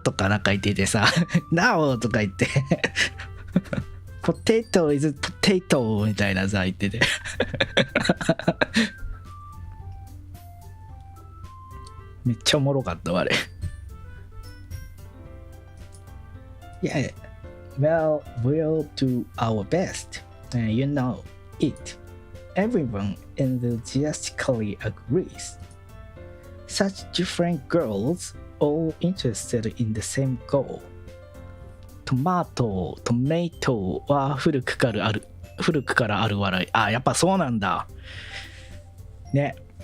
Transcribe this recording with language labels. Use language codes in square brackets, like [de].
[ja] とかなんか言っててさNo! とか言って [en] Potato is potato [ja] みたいなさ言っててめっちゃおもろかったわ、あれ。 [en] Yeah, well, we'll do our best. You know it. everyone enthusiastically agrees. Such different girls, all interested in the same goal. [ja] トマトは古くからある笑い。あ、やっぱそうなんだ。ね。